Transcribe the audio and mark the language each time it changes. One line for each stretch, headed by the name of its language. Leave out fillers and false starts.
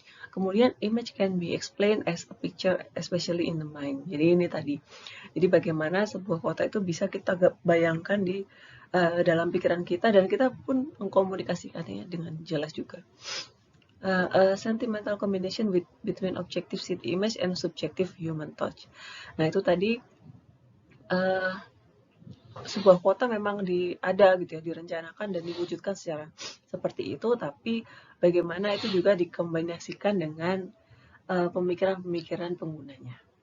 English: Kemudian image can be explained as a picture especially in the mind.
Indonesian: Jadi ini tadi. Jadi bagaimana sebuah kota itu bisa kita bayangkan di dalam pikiran kita dan kita pun mengkomunikasikannya dengan jelas juga.
English: A sentimental combination between objective city image and subjective human touch.
Indonesian: Nah itu tadi sebuah kota memang ada gitu ya, direncanakan dan diwujudkan secara seperti itu, tapi bagaimana itu juga dikombinasikan dengan pemikiran-pemikiran penggunanya.